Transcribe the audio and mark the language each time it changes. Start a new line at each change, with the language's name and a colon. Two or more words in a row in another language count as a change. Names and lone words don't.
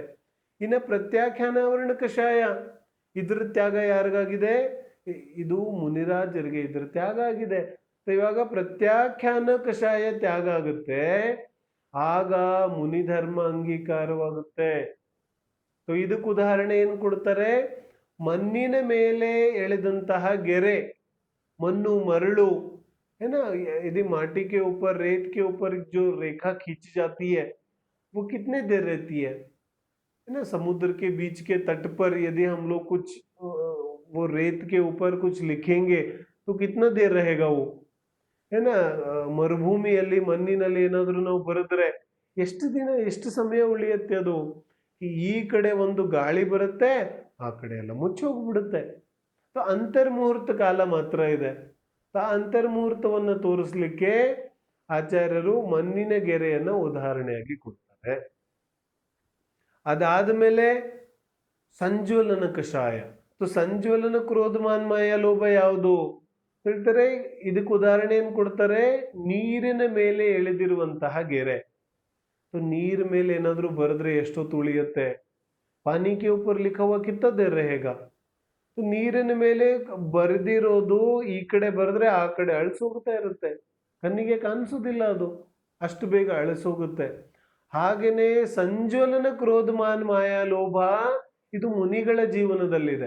Kannada: ಇನ್ನು ಪ್ರತ್ಯಾಖ್ಯಾನಾವರಣ ಕಷಾಯ, ಇದ್ರ ತ್ಯಾಗ ಯಾರಿಗಾಗಿದೆ, ಇದು ಮುನಿರಾಜರಿಗೆ ಇದ್ರ ತ್ಯಾಗ ಆಗಿದೆ. ಇವಾಗ ಪ್ರತ್ಯಾಖ್ಯಾನ ಕಷಾಯ ತ್ಯಾಗ ಆಗುತ್ತೆ, ಆಗ ಮುನಿಧರ್ಮ ಅಂಗೀಕಾರವಾಗುತ್ತೆ. ಇದಕ್ಕೆ ಉದಾಹರಣೆ ಏನು ಕೊಡ್ತಾರೆ, ಮಣ್ಣಿನ ಮೇಲೆ ಎಳೆದಂತಹ ಗೆರೆ,
Hindi: मन्नू मरड़ू है ना, यदि माटी के ऊपर रेत के ऊपर जो रेखा खींची जाती है वो कितने देर रहती है ना, समुद्र के बीच के तट पर यदि हम लोग कुछ वो रेत के ऊपर कुछ लिखेंगे तो कितना देर रहेगा वो है ना.
Kannada: ಮರುಭೂಮಿಯಲ್ಲಿ ಮಣ್ಣಿನಲ್ಲಿ ಏನಾದ್ರೂ ನಾವು ಬರೆದ್ರೆ ಎಷ್ಟು ದಿನ ಎಷ್ಟು ಸಮಯ ಉಳಿಯುತ್ತೆ ಅದು. ಈ ಕಡೆ ಒಂದು ಗಾಳಿ ಬರುತ್ತೆ, ಆ ಕಡೆ ಎಲ್ಲ ಮುಚ್ಚಿ ಹೋಗ್ಬಿಡುತ್ತೆ. ಅಂತರ್ಮುಹೂರ್ತ ಕಾಲ ಮಾತ್ರ ಇದೆ. ಆ ಅಂತರ್ಮುಹೂರ್ತವನ್ನು ತೋರಿಸ್ಲಿಕ್ಕೆ ಆಚಾರ್ಯರು ಮಣ್ಣಿನ ಗೆರೆಯನ್ನ ಉದಾಹರಣೆಯಾಗಿ ಕೊಡ್ತಾರೆ. ಅದಾದ್ಮೇಲೆ ಸಂಜ್ವಲನ ಕಷಾಯ. ಸಂಜ್ವಲನ ಕ್ರೋಧಮಾನ್ ಮಾಯ ಲೋಭ ಯಾವುದು ಹೇಳ್ತಾರೆ, ಇದಕ್ಕೆ ಉದಾಹರಣೆ ಏನ್ ಕೊಡ್ತಾರೆ, ನೀರಿನ ಮೇಲೆ ಎಳೆದಿರುವಂತಹ ಗೆರೆ. ನೀರ್ ಮೇಲೆ ಏನಾದ್ರೂ ಬರೆದ್ರೆ ಎಷ್ಟೊತ್ತು ಉಳಿಯುತ್ತೆ,
Hindi: पानी के ऊपर लिखा हुआ कितना देर रहेगा.
Kannada: ನೀರಿನ ಮೇಲೆ ಬರೆದಿರೋದು ಈ ಕಡೆ ಬರೆದ್ರೆ ಆ ಕಡೆ ಅಳಿಸೋಗ್ತಾ ಇರುತ್ತೆ, ಕಣ್ಣಿಗೆ ಕಾಣಿಸೋದಿಲ್ಲ, ಅದು ಅಷ್ಟು ಬೇಗ ಅಳಿಸೋಗುತ್ತೆ. ಹಾಗೇನೆ ಸಂಜ್ವಲನ ಕ್ರೋಧಮಾನ್ ಮಾಯಾ ಲೋಭ ಇದು ಮುನಿಗಳ ಜೀವನದಲ್ಲಿದೆ.